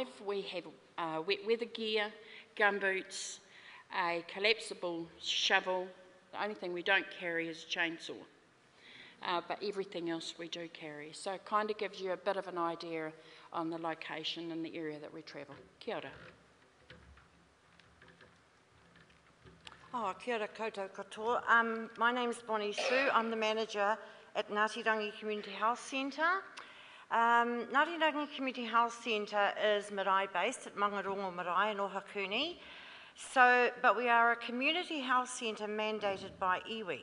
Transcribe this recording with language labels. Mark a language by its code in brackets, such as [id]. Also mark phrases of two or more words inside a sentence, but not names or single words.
[en] We have wet weather gear, gumboots, a collapsible shovel. The only thing we don't carry is a chainsaw, but everything else we do carry. So it kind of gives you a bit of an idea on the location and the area that we travel. [mi] Kia ora. Oh, kia ora koutou katoa. [en] My name is Bonnie Sue. I'm the manager at Ngāti Rangi Community Health Centre. Ngāti Rangi Community Health Centre is marae-based at Mangarongo Marae in Ohakuni. But we are a community health centre mandated by iwi.